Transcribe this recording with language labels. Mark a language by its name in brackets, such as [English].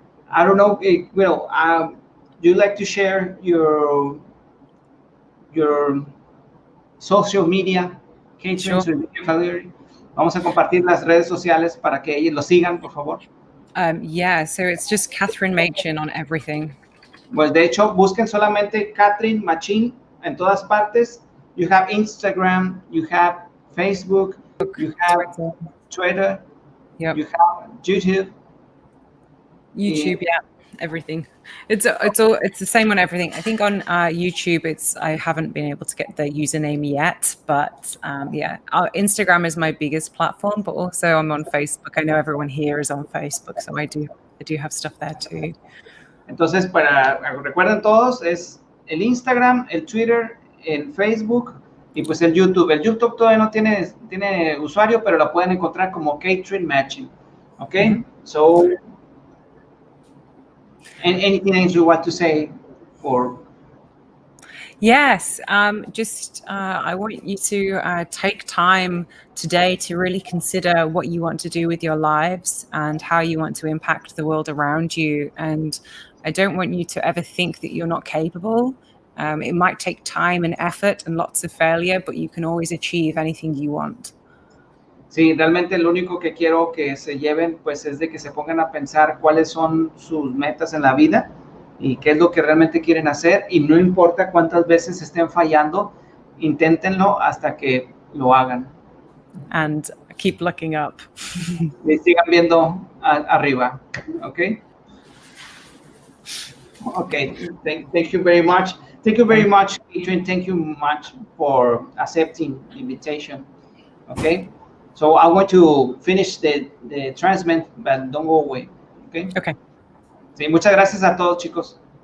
[English] I don't know, Will, do you like to share your social media? Sure. [Spanish] Vamos a compartir las redes sociales para que ellos lo sigan, por favor. [English] Yeah, so it's just Cathrin Machin on everything. [Spanish] Pues de hecho, busquen solamente Cathrin Machin en todas partes. [English] You have Instagram, you have Facebook, you have Twitter, yep. You have YouTube. YouTube, yeah, everything. It's the same on everything. I think on YouTube, I haven't been able to get the username yet, but yeah, Instagram is my biggest platform, but also I'm on Facebook. I know everyone here is on Facebook, so I do have stuff there too. [Spanish] Entonces, recuerden todos, es el Instagram, el Twitter, el Facebook y pues el YouTube. El YouTube todavía no tiene usuario, pero la pueden encontrar como Cathrin Machin. [English] Okay? Mm-hmm. So, and anything else you want to say? Or yes, I want you to take time today to really consider what you want to do with your lives and how you want to impact the world around you. And I don't want you to ever think that you're not capable. It might take time and effort and lots of failure, but you can always achieve anything you want. [Spanish] Sí, realmente lo único que quiero que se lleven pues es de que se pongan a pensar cuáles son sus metas en la vida y qué es lo que realmente quieren hacer, y no importa cuántas veces estén fallando, inténtenlo hasta que lo hagan. [English] And keep looking up. [Spanish] Y sigan viendo arriba, ¿ok? [English] Okay, thank you very much. Thank you very much, Cathrin. Thank you much for accepting the invitation. Okay, so I want to finish the transmit, but don't go away. Okay. Okay. [Spanish] Sí, muchas gracias a todos, chicos.